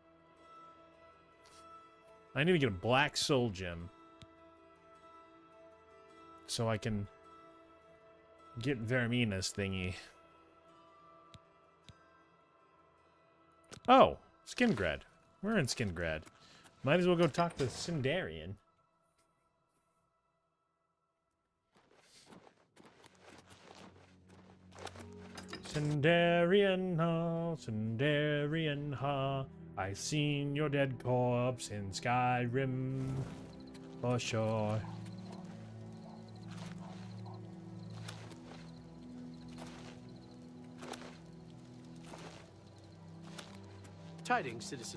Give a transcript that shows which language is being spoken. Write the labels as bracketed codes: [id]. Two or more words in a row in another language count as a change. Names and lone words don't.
[en] I need to get a black soul gem so I can get Vermina's thingy. Oh, Skingrad. We're in Skingrad. Might as well go talk to Sindarian. Sindarian ha, Sindarian ha. I seen your dead corpse in Skyrim, for sure. Tidings, citizen.